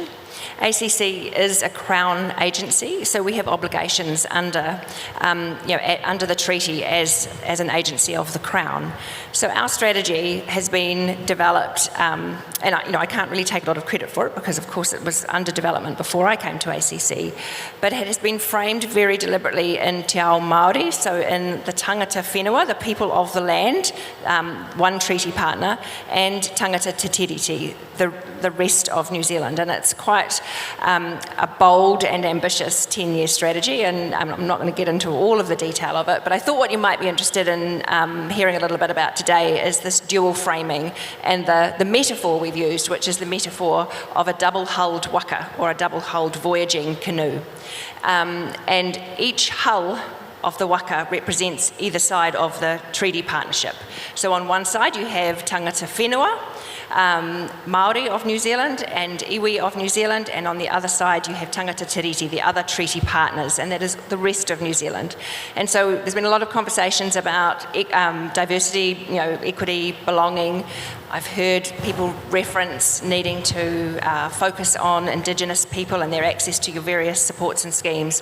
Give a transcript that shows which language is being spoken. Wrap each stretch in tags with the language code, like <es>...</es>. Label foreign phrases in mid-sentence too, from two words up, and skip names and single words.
<en>ACC is a Crown agency, so we have obligations under the treaty as an agency of the Crown. So our strategy has been developed, and I can't really take a lot of credit for it because, of course, it was under development before I came to ACC, but it has been framed very deliberately in</en> <mi>Te Ao Māori,</mi> <en>so in the</en> <mi>tangata whenua,</mi> <en>the people of the land, one treaty partner, and</en> <mi>tangata te tiriti,</mi> <en>the rest of New Zealand. And it's quite a bold and ambitious 10-year strategy, and I'm not going to get into all of the detail of it, but I thought what you might be interested in hearing a little bit about today is this dual framing and the metaphor we've used, which is the metaphor of a double-hulled waka, or a double-hulled voyaging canoe. And each hull of the waka represents either side of the treaty partnership. So on one side you have</en> <mi>tangata whenua,</mi> <en>Māori of New Zealand and iwi of New Zealand, and on the other side you have</en> <mi>tangata tiriti,</mi> <en>the other treaty partners, and that is the rest of New Zealand. And so there's been a lot of conversations about diversity, equity, belonging. I've heard people reference needing to focus on Indigenous people and their access to your various supports and schemes.</en>